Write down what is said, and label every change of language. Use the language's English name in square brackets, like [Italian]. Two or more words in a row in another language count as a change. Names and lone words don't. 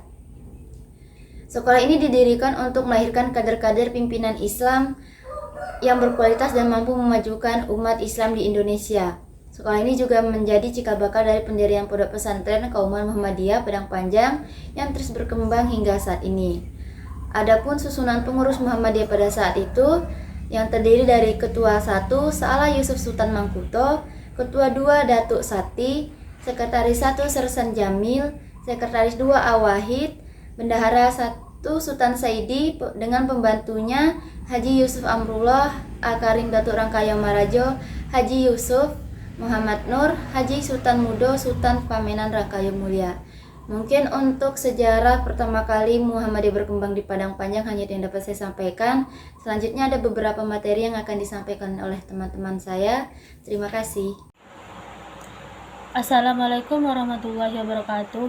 [Indonesian] Sekolah ini didirikan untuk melahirkan kader-kader pimpinan Islam yang berkualitas dan mampu memajukan umat Islam di Indonesia. Sekolah ini juga menjadi cikal bakal dari pendirian Pondok Pesantren Kauman Muhammadiyah Padang Panjang yang terus berkembang hingga saat ini. Adapun susunan pengurus Muhammadiyah pada saat itu yang terdiri dari Ketua 1 Sa'alah Yusuf Sultan Mangkuto, Ketua 2 Datuk Sati, Sekretaris 1 Sersan Jamil, Sekretaris 2 Awahid, Bendahara 1 Sultan Saidi dengan pembantunya Haji Yusuf Amrullah, Akarim Datuk Rangkaya Marajo, Haji Yusuf Muhammad Nur, Haji Sultan Mudo, Sultan Pamenan Rangkaya Mulia. Mungkin untuk sejarah pertama kali Muhammadiyah berkembang di Padang Panjang hanya yang dapat saya sampaikan. Selanjutnya ada beberapa materi yang akan disampaikan oleh teman-teman saya. Terima kasih. [Arabic] السلام عليكم ورحمة الله وبركاته.